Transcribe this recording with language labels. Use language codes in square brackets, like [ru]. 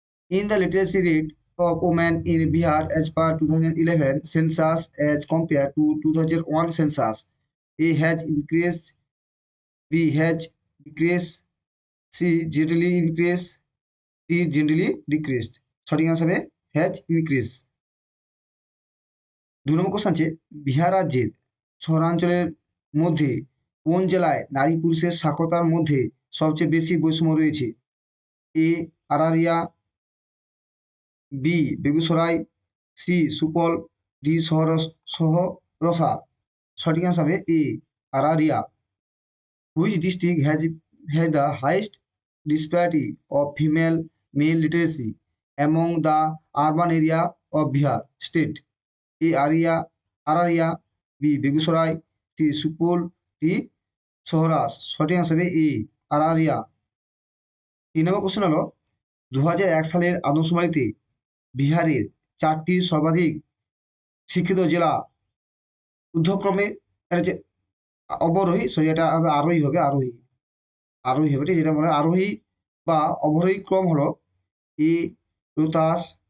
[en] In the literacy rate of women in Bihar as per 2011 census as compared to 2001 census, A has increased, B has decreased, C generally increased, D generally decreased. [bn] সঠিক answer হবে [en] has increased। [bn] 2 number question আছে বিহার রাজ্যের শহরাঞ্চলের মধ্যে কোন জেলায় নারী পুরুষের সাক্ষরতার মধ্যে সবচেয়ে বেশি বৈষম্য রয়েছে? এ Araria, B Begusarai, C Supaul, D Saharsa. সঠিক আনসার হবে এ Araria. [en] Which district has the highest disparity of female male literacy among the urban area of Bihar state? [bn] A Araria, B Begusarai, C Supaul, D Saharsa. সঠিক আনসার হবে এ আরারিয়া। 3 নম্বর কোশ্চেন হলো 2001 সালের আদমশুমারিতে বিহারের 4টি সর্বাধিক শিক্ষিত জেলা ঊর্ধ্বক্রমে, এটা যে অবরোহী, সরি এটা হবে আরোহী, হবে আরোহী, আরোহী হবে, ঠিক, যেটা বলে আরোহী বা অবরোহী ক্রম হলো এ রোহতাস,